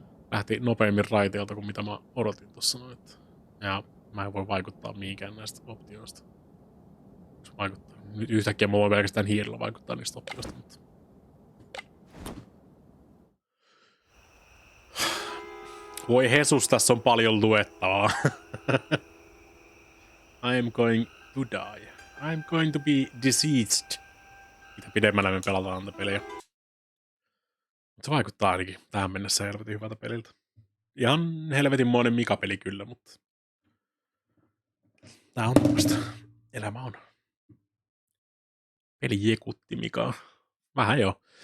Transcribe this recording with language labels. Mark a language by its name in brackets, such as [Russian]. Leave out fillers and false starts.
[Finnish] Lähti nopeammin raiteilta kuin mitä mä odotin tossa noin. Ja mä en voi vaikuttaa mihinkään näistä optioista. Nyt yhtäkkiä mä voin pelkästään hiirillä vaikuttaa niistä optioista, mutta... Voi Jesus, tässä on paljon luettavaa. [English] I am going to die. I am going to be deceased. [Finnish] Mitä pidemmällä me pelataan tätä peliä. Se vaikuttaa ainakin tähän mennessä helvetin hyvältä peliltä. Ihan helvetin monen Mika-peli kyllä, mutta... Tää on tämmöstä. Elämä on. Peli jekutti Mikaa. Vähän joo.